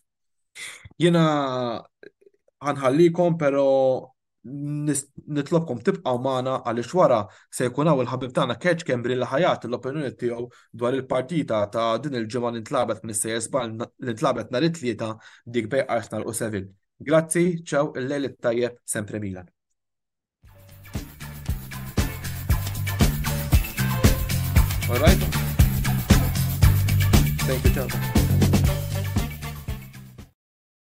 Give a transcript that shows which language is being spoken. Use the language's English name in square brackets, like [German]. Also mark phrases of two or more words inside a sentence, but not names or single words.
[Maltese] Jiena ħanħallikom, però nitlobkom tibqgħu magħna għaliex wara se jkun hawn il-ħabib tagħna Kerċ Kembri li ħajat l-opinjoni tiegħu dwar il-partita ta' din il-ġimgħa li ntlabet mis-Sejers Ball li ntlabet nhar it-tlieta dik bejn Arsenal u Seville. Grazzi, ċew, il-lejl it-tajjeb, sempre Milan. [English] All right. Thank you, ciao.